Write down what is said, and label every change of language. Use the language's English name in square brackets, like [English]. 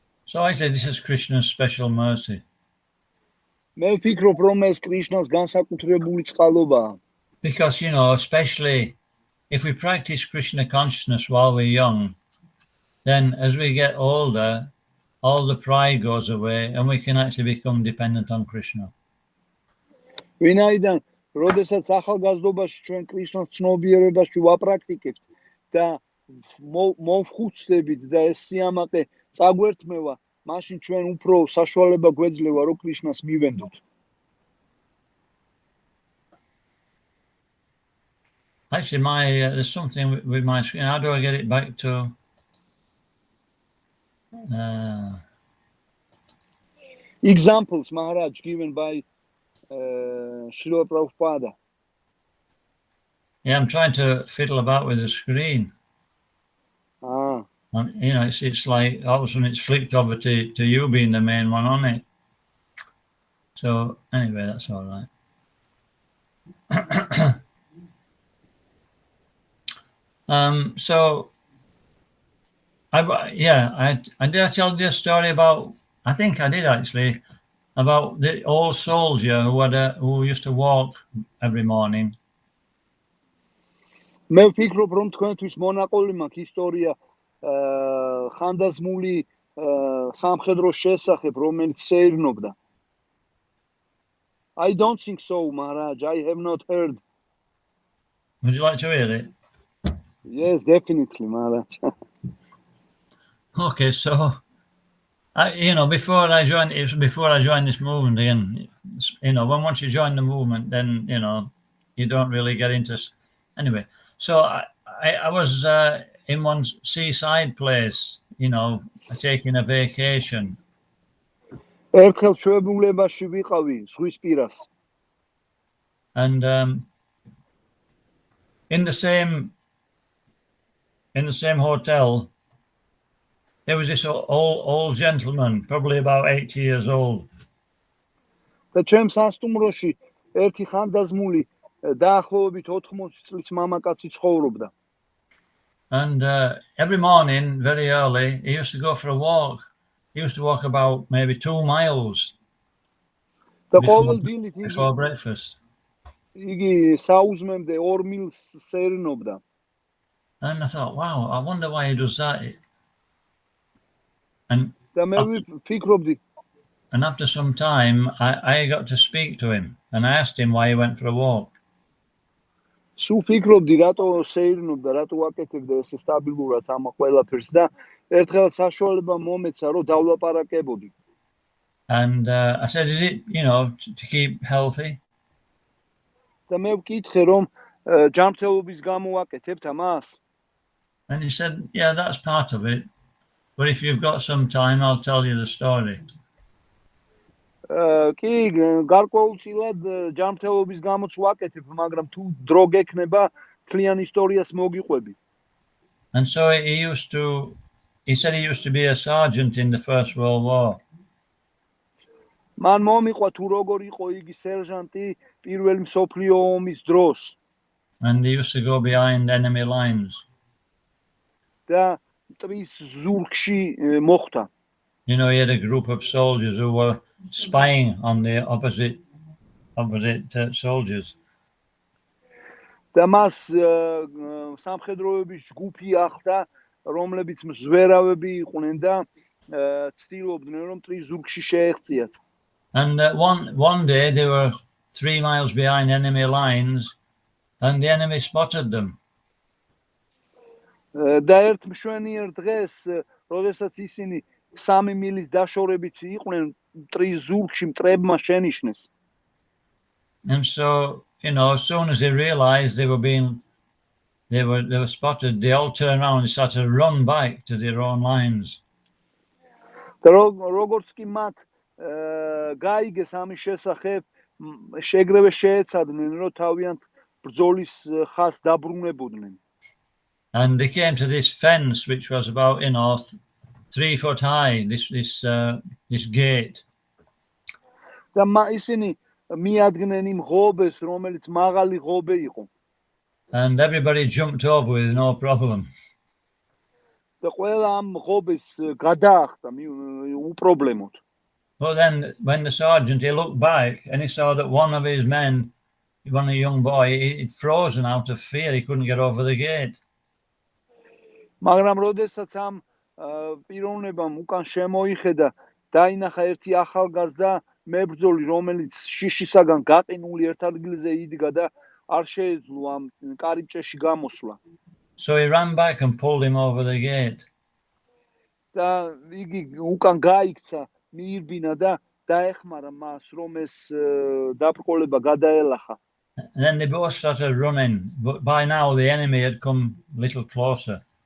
[English] So I say this is Krishna's special mercy. [Georgian] მე ვფიქრობ რომ ეს კრიშნას განსაკუთრებული წყალობაა. [English] Because, you know, especially if we practice Krishna consciousness while we're young, then as we get older, all the pride goes away and we can actually become dependent on Krishna. [Georgian] ვინაიდან როდესაც ახალგაზრდობაში ჩვენ კრიშნას ცნობიერებაში ვაპრაქტიკებთ და მოვხუცდებით და ეს სიამაყე წაგვერთმევა, მაშინ ჩვენ უფრო საშუალება გვეძლევა რომ კრიშნას მივენდოთ. [English] Actually, there's something with my screen. How do I get it back to? Examples, Maharaj, given by Srila Prabhupada. Yeah, I'm trying to fiddle about with the screen. Ah. And, it's like all of a sudden it's flipped over to you being the main one on it. So anyway, that's all right. So I did tell you a story about. I think I did actually about the old soldier who used to walk every morning. [Georgian] მე ვფიქრობ რომ თქვენთვის მონაყოლი მაქვს ისტორია ხანდაზმული სამხედროს შესახებ რომელიც სეირნობდა. [English] I don't think so, Maharaj. I have not heard. Would you like to hear it? Yes, definitely, Maharaj. Okay, so before I joined this movement again, once you join the movement, then you don't really get into. Anyway, so I was in one seaside place, taking a vacation. [Georgian] ერთხელ ჩვეულებაში ვიყავი ზღვის პირას. [English] And in the same hotel, there was this old gentleman, probably about 80 years old. [Georgian] და ჩემ სასტუმროში ერთი ხანდაზმული დაახლოებით 80 წლის მამაკაცი ცხოვრობდა. [English] And every morning, very early, he used to go for a walk. He used to walk about maybe 2 miles before breakfast. [Georgian] იგი საუზმემდე 2 მილს სერნობდა. [English] And I thought, wow, I wonder why he does that. And after some time, I got to speak to him, and I asked him why he went for a walk. [Georgian] სულ ფიქრობდი რატო სეირნობდა, რატო აკეთებდა ესე სტაბილურად ამ ყველაფერს და ერთხელ საშუალება მომეცა რომ დავლაპარაკებოდი. [English] And I said, is it, to keep healthy? [Georgian] და მე ვკითხე რომ ჯანმრთელობის გამო აკეთებთ ამას? [English] And he said, yeah, that's part of it. But if you've got some time, I'll tell you the story. [Georgian] კი, გარკვეულწილად ჯანმრთელობის გამოც ვაკეთებ, მაგრამ თუ დრო გექნება, თლიან ისტორიას მოგიყვები. [English] And so he said he used to be a sergeant in the First World War. [Georgian] მან მომიყვა თუ როგორ იყო იგი სერჟანტი პირველი მსოფლიო ომის დროს. [English] And he used to go behind enemy lines. [Georgian] და მტრის ზურგში მოხვდა. [English] He had a group of soldiers who were spying on the opposite soldiers. [Georgian] და მას სამხედროების ჯგუფი ახლდა, რომლებიც მზვერავები იყვნენ და ცდილობდნენ რომ მტრის ზურგში შეეღწიათ. [English] And one day they were 3 miles behind enemy lines, and the enemy spotted them. [Georgian] და ერთ მშვენიერ დღეს, როდესაც ისინი 3 მილის დაშორებით იყვნენ, მტრის ზურგში მტრებმა შენიშნეს. [English] And so, as soon as they realized they were spotted, they all turned around and started to run back to their own lines. [Georgian] და როგორც კი მათ გაიგეს ამის შესახებ, შეგრევე შეეცადნენ, რომ თავიანთ ბრძოლის ხაზს დაბრუნებოდნენ. [English] And they came to this fence, which was about 3 foot high. This gate. [Georgian] და ისინი მიადგნენ იმ ღობეს, რომელიც მაღალი ღობე იყო. [English] And everybody jumped over with no problem. [Georgian] და ყველა ამ ღობეს გადაახტა უპრობლემოდ. [English] But then when the sergeant, he looked back and he saw that one of his men, a young boy, he'd frozen out of fear. He couldn't get over the gate. [Georgian] მაგრამ როდესაც ამ პიროვნებამ უკან შემოიხედა, დაინახა ერთი ახალგაზრდა მებრძოლი, რომელიც შიშისაგან გაყინული ერთ ადგილზე იდგა და არ შეეძლო ამ კარიბჭეში გამოსვლა. [English] So he ran back and pulled him over the gate. [Georgian] და იგი უკან გაიქცა, მიირბინა და დაეხმარა მას, რომ ეს დაბრკოლება გადაელახა. [English] And then they both started running, but by now the enemy had come a little closer.